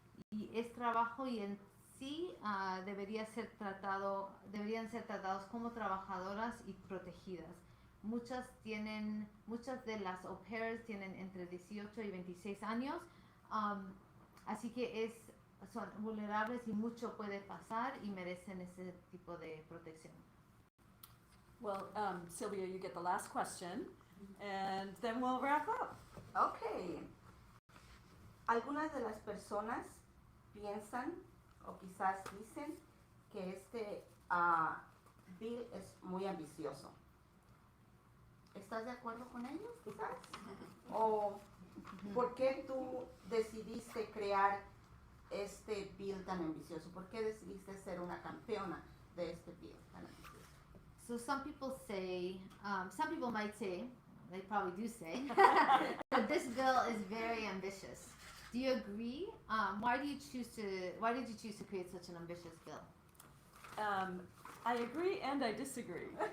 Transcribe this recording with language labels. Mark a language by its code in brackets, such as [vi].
[es] Y es trabajo, y en sí deberían ser tratados como trabajadoras y protegidas. Muchas de las au pairs tienen entre 18 y 26 años, así que son vulnerables y mucho puede pasar y merecen ese tipo de protección. [en] Well, Sylvia, you get the last question, and then we'll wrap up. Ok. [es] Algunas de las personas piensan o quizás dicen que este bill es muy ambicioso. ¿Estás de acuerdo con ellos, quizás? ¿O por qué tú decidiste crear este bill tan ambicioso? ¿Por qué decidiste ser una campeona de este bill tan ambicioso? [en] So some people say, some people might say, they probably do say, that this bill is very ambitious. Do you agree? Why did you choose to create such an ambitious bill? I agree and I disagree.